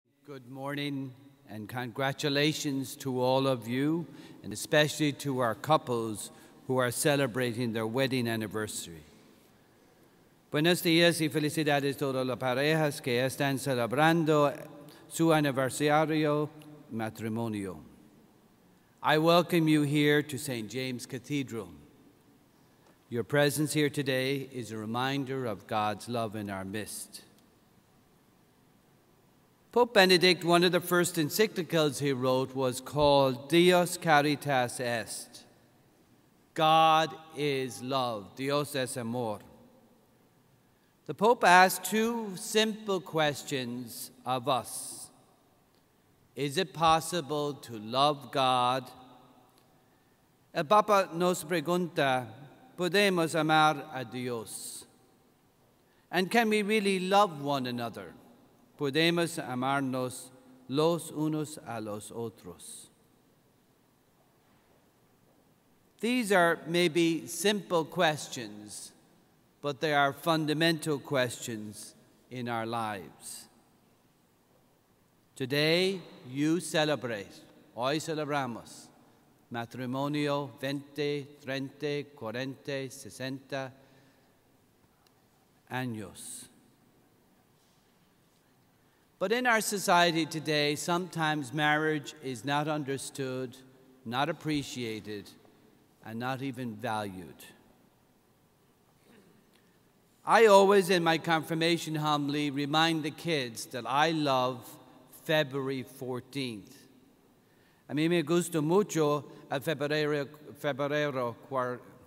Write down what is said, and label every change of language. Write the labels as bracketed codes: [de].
[en] Good morning and congratulations to all of you, and especially to our couples who are celebrating their wedding anniversary. [es] Buenos días y felicidades a todas las parejas que están celebrando su aniversario matrimonio. [en] I welcome you here to St. James Cathedral. Your presence here today is a reminder of God's love in our midst. Pope Benedict, one of the first encyclicals he wrote was called Deus Caritas Est. God is love. [es] Dios es amor. [en] The Pope asked two simple questions of us. Is it possible to love God? [es] El Papa nos pregunta, ¿podemos amar a Dios? [en] And can we really love one another? [es] ¿Podemos amarnos los unos a los otros? [en] These are maybe simple questions, but they are fundamental questions in our lives. Today, you celebrate, [es] hoy celebramos, matrimonio 20, 30, 40, 60 años. [en] But in our society today, sometimes marriage is not understood, not appreciated, and not even valued. I always, in my confirmation homily, remind the kids that I love February 14th. [es] A mí me gusta mucho el febrero 14.